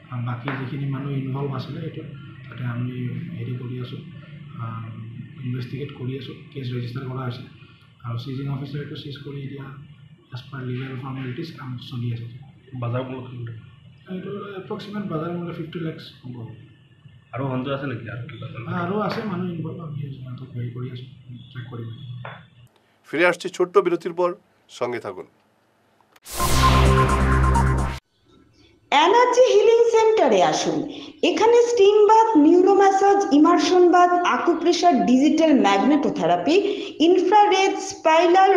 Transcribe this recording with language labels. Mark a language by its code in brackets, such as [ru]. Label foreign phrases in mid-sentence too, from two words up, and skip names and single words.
[as] বাকী যিখিনি মানুহ ইনভলভ আছিলে এইটো তাতে আমি হেৰি কৰি আছোঁ, ইনভেষ্টিগেট কৰি আছোঁ, [en] case register [as] কৰা হৈছে আৰু চিজিং অফিচাৰটো চিজ কৰি এতিয়া [en] as per legal formalities [as] কাম চলি আছে। বাজাৰ মূল্য এইটো এপ্ৰক্সিমেট বাজাৰ মূল্য 50 লাখ হ'ব। আৰু সন্দেহ আছে নেকি আৰু আছে মানুহ ইনভলভ, আমি সিহঁতক হেৰি কৰি আছোঁ, ট্ৰেক কৰিব। [bn] ফিরে আসছি ছোট্ট বিরতির পর, সঙ্গে থাকুন। এনার্জি হিলিং সেন্টারে আসুন। [en] এখানে steam bath, neuro massage, immersion bath, acupressure, digital magnetotherapy, infrared, spiral